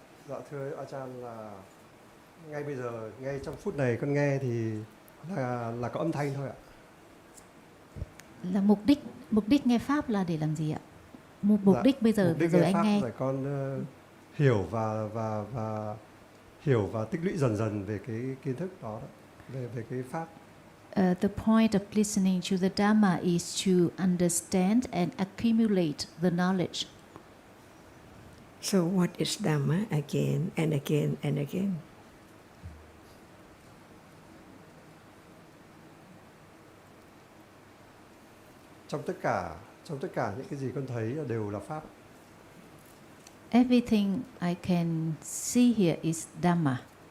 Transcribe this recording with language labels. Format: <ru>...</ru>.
<vi>Dạ thưa Ajahn, là ngay bây giờ, ngay trong phút này con nghe thì là có âm thanh thôi ạ. Là mục đích nghe pháp là để làm gì ạ? Mục đích bây giờ rồi anh nghe. Để con hiểu và tích lũy dần dần về cái kiến thức đó, về cái pháp.</vi> <en>The point of listening to the Dhamma is to understand and accumulate the knowledge. So what is Dhamma again and again and again?</en> <vi>Trong tất cả những cái gì con thấy đều là pháp.</vi> <en>Everything I can see here is Dhamma.</en>